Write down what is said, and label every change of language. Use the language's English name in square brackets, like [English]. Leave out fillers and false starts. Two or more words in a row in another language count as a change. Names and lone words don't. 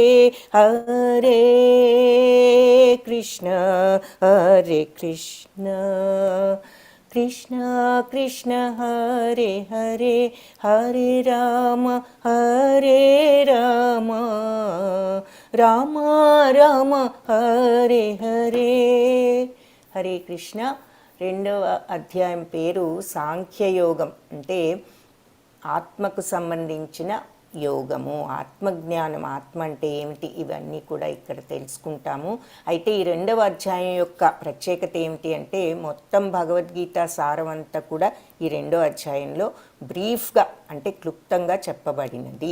[Sanskrit] హరే కృష్ణ కృష్ణ కృష్ణ హరే హరే, హరే రామ రామ రామ హరే హరే. [Telugu] హరే కృష్ణ. 2వ అధ్యాయం పేరు సాంఖ్యయోగం, అంటే ఆత్మకు సంబంధించిన యోగము, ఆత్మజ్ఞానం. ఆత్మ అంటే ఏమిటి, ఇవన్నీ కూడా ఇక్కడ తెలుసుకుంటాము. అయితే ఈ 2వ అధ్యాయం యొక్క ప్రత్యేకత ఏమిటి అంటే, మొత్తం భగవద్గీత సారం అంతా కూడా ఈ 2వ అధ్యాయంలో బ్రీఫ్గా, అంటే క్లుప్తంగా చెప్పబడినది.